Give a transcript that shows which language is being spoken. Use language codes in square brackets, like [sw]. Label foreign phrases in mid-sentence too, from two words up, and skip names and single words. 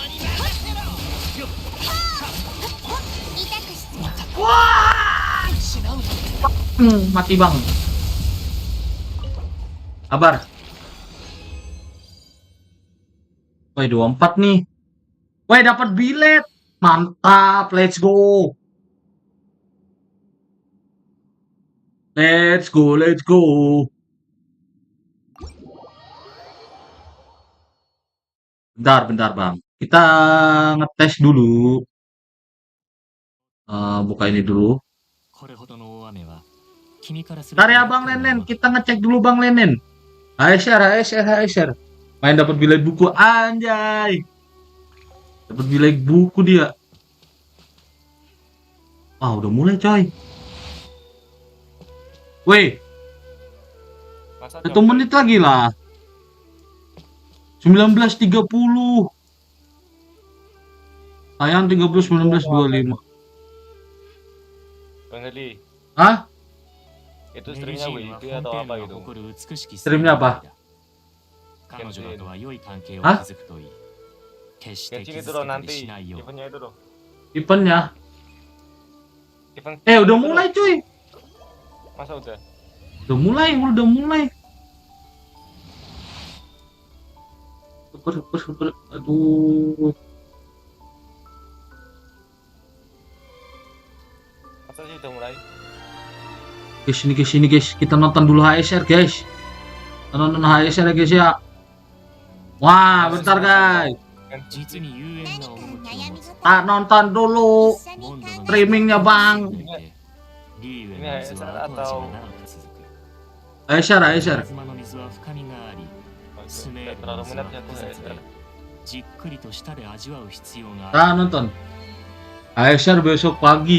[id] Wah, mati bang. Kabar. Woi 24 nih. Woi dapat bilet. Mantap, [en] let's go. Let's go. [id] Bentar bang. Kita ngetes dulu. Buka ini dulu. [ja] これほどの大雨は君からすると [id] Bentar ya bang Lenin. Kita ngecek dulu bang Lenin. HSR. Main dapat bilet buku anjay. Dapat bilet buku dia. Ah udah mulai coy. Weh, Masa 1 menit lagi lah. 19.30. Sayang 19.25. Bang Heli, Hah? itu streamnya WIFI atau apa gitu? Streamnya apa? [ja] 彼女らとは良い関係をあ築くといい。決して [id] Genshin [ja] 傷 [id] itu [ja] つ [id] loh [ja] けたり [id] nanti, [ja] しないよう。 [id] eventnya itu loh. Eventnya. Event Udah itu mulai loh. cuy. Masa udah? Udah mulai. Super. Aduh. Masa sih udah mulai? Guys, ini guys. Kita nonton dulu HSR guys. Kita nonton HSR ya guys ya. Wah, bentar guys. [ja] 実に幽怨な趣を持つ [id] Tak nonton dulu [ja] モンドの [id] streamingnya bang. [ja] リーウェの水は後味が長く続く。 [id] HSR. [ja] 妻の水は深みがあり、スネ [id] Gak [ja] ールの [id] terlalu [ja] 水は [id] minat ya [ja] 複 [id] tuh [ja] 雑で [id] HSR. [ja] じっくりと舌で味わう必要がある。 [id] Tak nonton. HSR besok pagi.